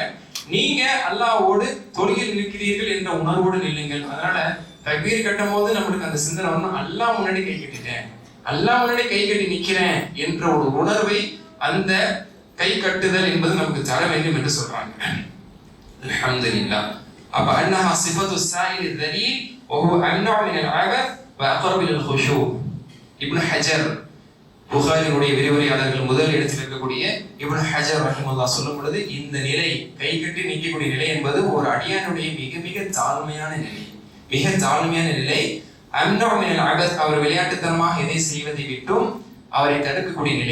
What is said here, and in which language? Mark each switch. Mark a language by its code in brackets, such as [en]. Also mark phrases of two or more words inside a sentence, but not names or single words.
[ta] நீங்க அல்லாஹ்வோடு தொழுகையில் நிற்கிறீர்கள் என்ற உணர்வோடு நில்லுங்கள். அதனால தக்பீர் கட்டும் போது நம்மளுக்கு அந்த சிந்தனை வரணும், அல்லாஹ் முன்னாடி கை கட்டிட்டேன், அல்லாஹ் முன்னாடி கை கட்டி நிக்கிறேன் என்ற ஒரு உணர்வை அந்த கை கட்டுதல் என்பது நமக்கு தர வேண்டும் என்று சொல்றாங்க. [ar] الحمد لله. அப்ப أنها صفة السائل الذليل وهو أمنع من العبث وأقرب للخشوع. [ta] இப்னு ஹஜர் புகாரினுடைய விரிவுரையாளர்கள் முதல் இடத்தில் இருக்கக்கூடிய இப்னு ஹஜர் ரஹிமஹுல்லாஹ் சொல்லும் பொழுது இந்த நிலை, கை கட்டி நிற்கக்கூடிய நிலை என்பது ஒரு அடியானுடைய மிக மிக தாழ்மையான நிலை. மிக தாழ்மையான நிலை. [ar] أمنع من العبث, [ta] அவர் விளையாட்டுத்தனமாக எதை செய்வதை விட்டும் அவரை தடுக்கக்கூடிய நிலை.